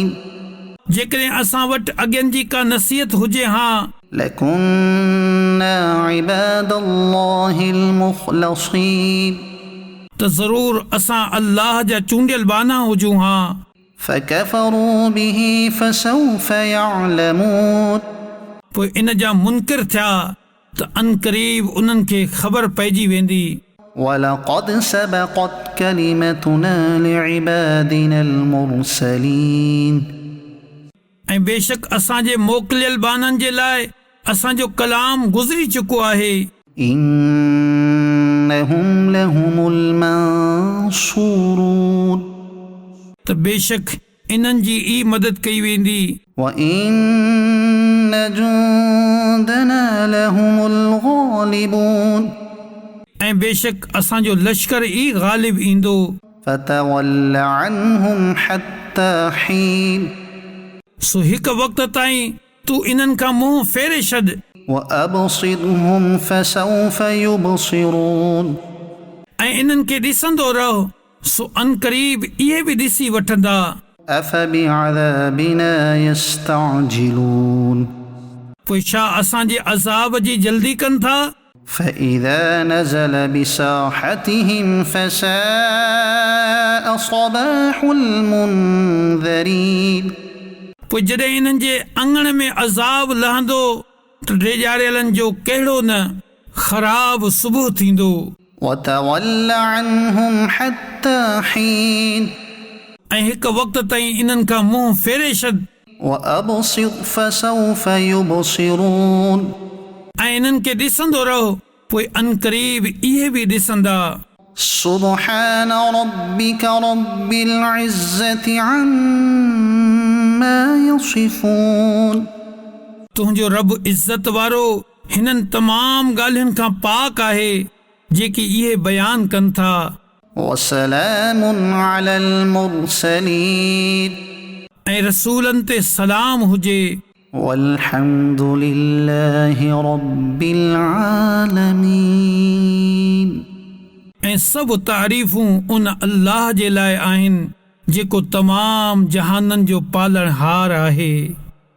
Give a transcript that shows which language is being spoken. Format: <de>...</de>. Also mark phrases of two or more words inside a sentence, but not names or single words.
<sd>जेकॾहिं असां वटि अॻियनि जी का नसीहत हुजे हा</sd> <ar>لكنا عباد الله المخلصين</ar> <sd>त ज़रूर असां अल्लाह जा चूंडियल बाना हुजूं हा</sd> <ar>فكفروا به فسوف يعلمون</ar> <sd>पोइ इन जा मुनकिर थिया त अनक़रीब उन्हनि खे ख़बर पइजी वेंदी</sd> <ar>ولقد سبقت كلمتنا لعبادنا المرسلين</ar> <sd>ऐं बेशक असांजे मोकिलियल बाननि जे लाइ असांजो कलाम गुज़री चुको आहे</sd> <ar>إنهم لهم المنصورون</ar> <sd>त बेशक इन्हनि जी ई मदद कई वेंदी</sd> <ar>وإن جندنا لهم الغالبون</ar> <sd>ऐं बेशक असांजो लश्कर ई ग़ालिब ईंदो</sd> <ar>فتول عنهم حتى حين</ar> <sd>सो हिकु वक़्त ताईं तूं इन्हनि खां मुंहुं फेरे छॾ</sd> <ar>وأبصرهم فسوف يبصرون</ar> <sd>ऐं इन्हनि खे ॾिसंदो रहो सो अनकरीब इहे बि ॾिसी वठंदा।</sd> <ar>أفبعذابنا يستعجلون</ar> <sd>पोइ छा असांजे अज़ाब जी जल्दी कनि था?</sd> <ar>فإذا نزل بساحتهم فساء صباح المنذرين</ar> <sd>पोइ जॾहिं इन्हनि जे अंगण में अज़ाब लहंदो त ॾेजारियलनि जो कहिड़ो न ख़राब सुबुह थींदो।</sd> <ar>وتول عنهم حتى حين</ar> <sd>ऐं हिकु वक़्त ताईं इन्हनि खां मुंहुं फेरे छॾ</sd> <ar>وأبصر فسوف يبصرون</ar> <sd>ऐं इन्हनि खे ॾिसंदो रहो, पोइ अनकरीब इहे बि ॾिसंदा।</sd> <ar>سبحان ربك رب العزة عما يصفون</ar> <sd>तुंहिंजो रब इज़त वारो हिननि तमाम ॻाल्हियुनि खां पाक आहे जेकी इहे बयान कनि था।</sd> <ar>وسلام على المرسلين</ar> <sd>ऐं रसूलनि ते सलाम हुजे।</sd> <ar>والحمد لله رب العالمين</ar> <sd>ऐं सभु तारीफ़ूं उन अल्लाह जे लाइ आहिनि जेको तमाम जहाननि जो पालणहार आहे।</sd>